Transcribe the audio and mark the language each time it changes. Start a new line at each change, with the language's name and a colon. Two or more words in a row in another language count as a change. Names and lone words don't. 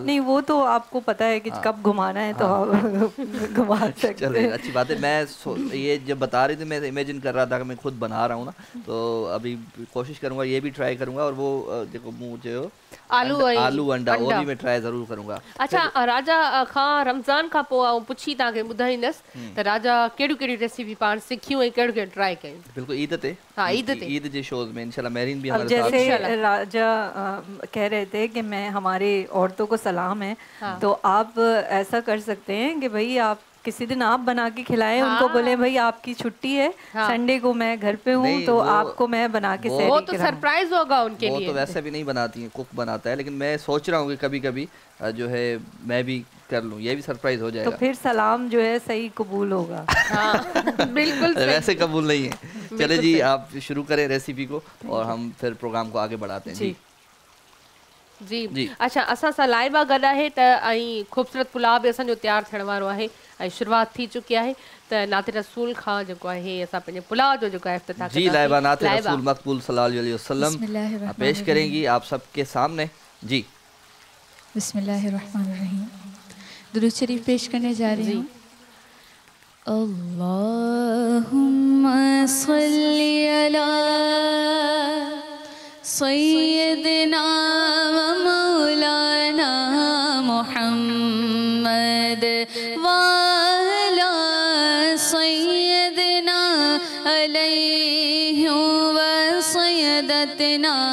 Urdu: نہیں، وہ تو آپ کو پتا ہے کہ کب گھمانا ہے تو آپ گھما سکتے ہیں. چلیے اچھی بات ہے. میں یہ جب بتا رہی تھی میں امیجن کر رہا تھا کہ میں خود بنا رہا ہوں نا، تو ابھی کوشش کروں گا، یہ بھی ٹرائی کروں گا. اور وہ دیکھو مجھے آلو انڈا وہ بھی میں ٹرائی ضرور کروں گا.
Sindhi: अच्छा राजा खां रमज़ान खां पोइ पुछी तव्हांखे ॿुधाईंदसि त राजा कहिड़ियूं रेसिपी पाण सिखियूं ऐं कहिड़ियूं ट्राई कयूं। बिल्कुल ईद ते। हाँ ईद ते।
Urdu: عید جے شوز میں انشاءاللہ مہرین بھی ہمارے ساتھ. جیسے راجا کہہ رہے تھے کہ میں ہماری عورتوں کو سلام ہے، تو آپ ایسا کر سکتے ہیں کہ بھائی آپ کسی دن آپ بنا کے کھلائیں. ان کو بولے بھائی آپ کی چھٹی ہے، سنڈے کو میں گھر پے ہوں، تو آپ کو میں بنا کے وہ تو سرپرائز ہوگا ان کے لیے. وہ تو ویسے بھی نہیں بناتی ہیں، کک بناتا ہے۔ لیکن میں سوچ رہا ہوں کہ کبھی کبھی جو ہے میں بھی کر لوں، یہ بھی سرپرائز ہو جائے گا. تو پھر سلام جو ہے صحیح قبول ہوگا. بالکل ویسے قبول نہیں ہے. چلے جی آپ شروع کریں ریسپی کو اور ہم پھر پروگرام کو آگے بڑھاتے ہیں. جی جی.
Sindhi: अच्छा असां सां लाइबा गॾु आहे त ऐं ख़ूबसूरत पुलाव बि असांजो तयारु थियण वारो आहे ऐं शुरूआत थी चुकी आहे। त नाते रसूल खां जेको आहे असां पंहिंजे पुलाव जो जेको आहे इफ्तिताह
Urdu: جی لائبہ نعت رسول مقبول
Arabic: صلى الله عليه وسلم
Urdu: پیش کریں گی آپ سب کے سامنے. جی بسم اللہ الرحمن الرحیم۔ درود شریف پیش کرنے جا رہی ہوں.
Arabic: اللهم صل على سيدنا و مولانا محمد و على سيدنا عليه و سيدتنا